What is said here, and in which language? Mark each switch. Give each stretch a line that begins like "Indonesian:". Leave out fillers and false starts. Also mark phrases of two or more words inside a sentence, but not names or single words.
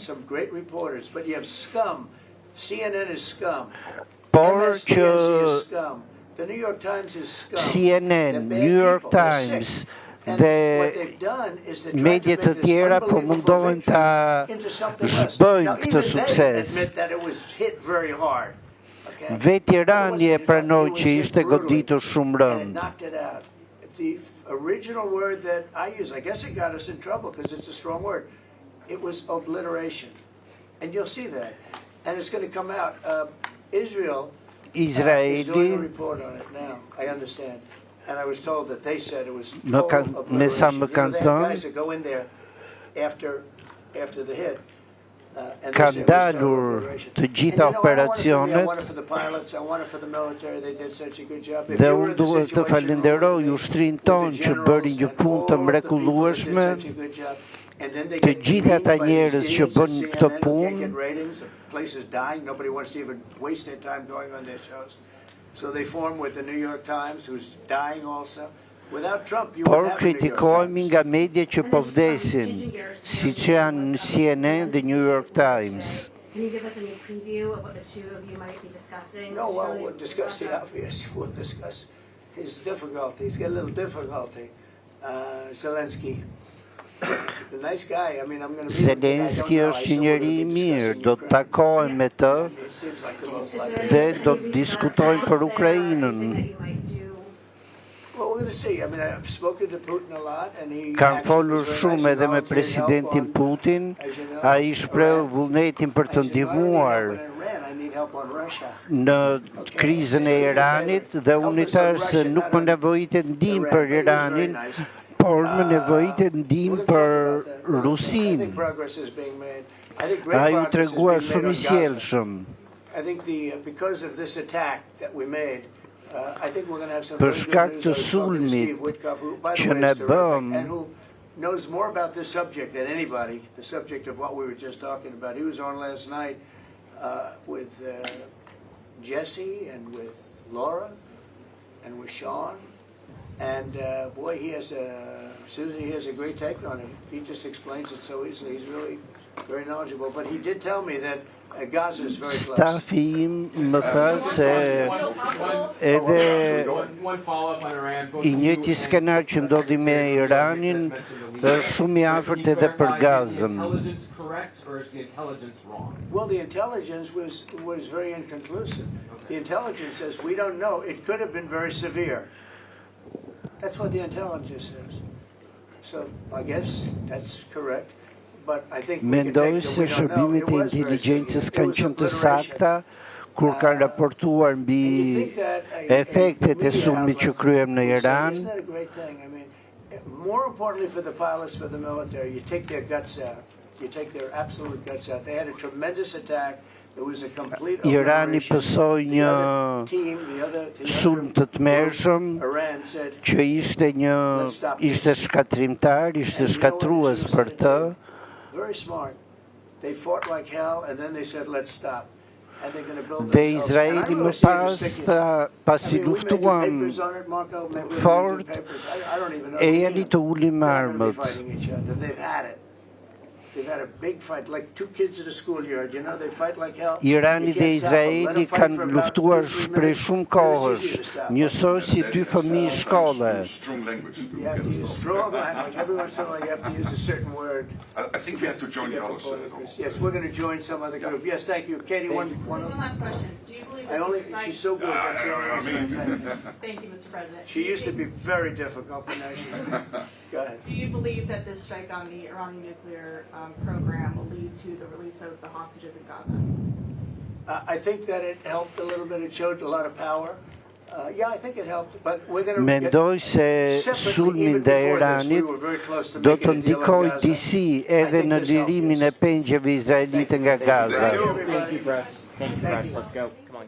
Albanian: por që CNN, New York Times dhe mediat të tjera po mundohen ta zhbëjnë këtë sukses. Vetë Irani e pranoi që ishte goditur shumë rënd.
English: The original word that I use, I guess it got us in trouble because it's a strong word. It was obliteration. And you'll see that. And it's going to come out. Israel is doing a report on it now. I understand. And I was told that they said it was total obliteration. You know, they had guys that go in there after the hit.
Albanian: ka ndalur të gjitha operacionet dhe unë duhet të falenderoj ushtrinë tonë që bëri një punë të mrekullueshme, të gjitha ata njerëz që bën këtë punë. Por kritikojmë nga media që po vdesin, siç janë CNN dhe New York Times.
English: Can you give us any preview of what the two of you might be discussing? No, well, we'll discuss the obvious. We'll discuss his difficulty. He's got a little difficulty. Zelensky. He's a nice guy. I mean, I'm going to be
Albanian: Zelensky është një njeri i mirë, do të takohem me të dhe do të diskutojmë për Ukrainën.
English: Well, we're going to see. I mean, I've spoken to Putin a lot, and he
Albanian: Kam folur shumë edhe me presidentin Putin, ai shpreu vullnetin për të ndihmuar në krizën e Iranit dhe unë i thash se nuk më nevojitet ndihmë për Iranin, por më nevojitet ndihmë për Rusinë. Ai u tregua shumë i sjellshëm.
English: I think because of this attack that we made,
Albanian: Për shkak të sulmit që ne bëm,
English: knows more about this subject than anybody, the subject of what we were just talking about. He was on last night with Jesse and with Laura and with Sean. And boy, Susie, he has a great take on it. He just explains it so easily. He's really very knowledgeable. But he did tell me that Gaza is very close.
Albanian: Stafi im më tha se edhe i njëjti skenar që ndodhi me Iranin është shumë i afërt edhe për Gazën.
English: Well, the intelligence was very inconclusive. The intelligence says we don't know. It could have been very severe. That's what the intelligence says. So I guess that's correct.
Albanian: Mendoj se shërbimet e inteligjencës kanë qenë të sakta kur kanë raportuar mbi efektet e sulmit që kryem në Iran.
English: More importantly for the pilots, for the military, you take their guts out. You take their absolute guts out. They had a tremendous attack. It was a complete
Albanian: Irani pësoi një sulm të tmerrshëm që ishte shkatrimtar, ishte shkatrues për të.
English: Very smart. They fought like hell and then they said let's stop. And they're going to build
Albanian: Dhe Izraeli më pas pasi luftuan fort e janë të ulim armët.
English: They've had it. They've had a big fight, like two kids at a schoolyard, you know, they fight like hell.
Albanian: Irani dhe Izraeli kanë luftuar prej shumë kohësh, njësoj si dy fëmijë shkolle.
English: You have to use strong language. Every once in a while you have to use a certain word. I think we have to join the others. Yes, we're going to join some other group. Yes, thank you. Katie, one last question. Do you believe she's so good. That's the only reason. Thank you, Mr. President. She used to be very difficult, but now go ahead. Do you believe that this strike on the Iranian nuclear program will lead to the release of the hostages in Gaza? I think that it helped a little bit. It showed a lot of power. Yeah, I think it helped, but we're going to
Albanian: Mendoj se sulmi ndaj Iranit do të ndikojë disi edhe në lirimin e pengjeve izraelite nga Gaza.
English: Thank you, press. Let's go.